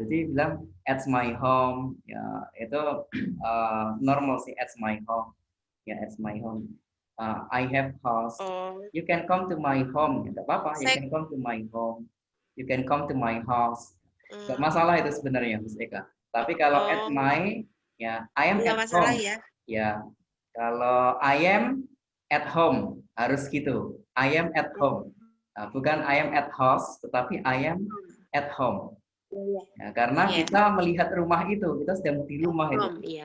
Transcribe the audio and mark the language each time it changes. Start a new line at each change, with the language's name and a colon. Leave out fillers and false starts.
Indonesian: Jadi bilang
English: at my home,
Indonesian: ya itu normal sih
English: at my home. Ya, at my home. I have house. You can come to my home.
Indonesian: Tidak apa-apa.
English: You can come to my home. You can come to my house.
Indonesian: Tidak masalah itu sebenarnya, Mas Eka. Tapi kalau at my, ya
English: I am at home.
Indonesian: Ya, kalau I am at home harus gitu.
English: I am at home. Bukan I am at house, tetapi I am at home.
Indonesian: Ya, karena kita melihat rumah itu, kita sedang di rumah itu.